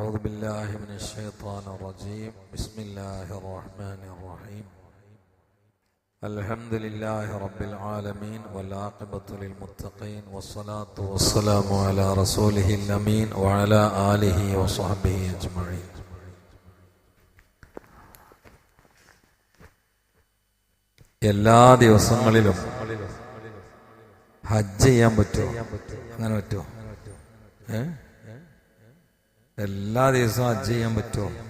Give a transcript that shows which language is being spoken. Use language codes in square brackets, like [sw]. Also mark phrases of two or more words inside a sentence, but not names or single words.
[ar] بالله من الشيطان الرجيم بسم الله الرحمن الرحيم الحمد لله رب العالمين والعاقبة للمتقين والصلاة والسلام على رسوله الأمين وعلى آله وصحبه أجمعين. [ml] എല്ലാ ദിവസങ്ങളിലും ഹജ്ജ് ചെയ്യാൻ പറ്റുമോ? അങ്ങനെ പറ്റുമോ? എല്ലാ ദിവസവും ഹജ്ജ് ചെയ്യാൻ പറ്റുമോ?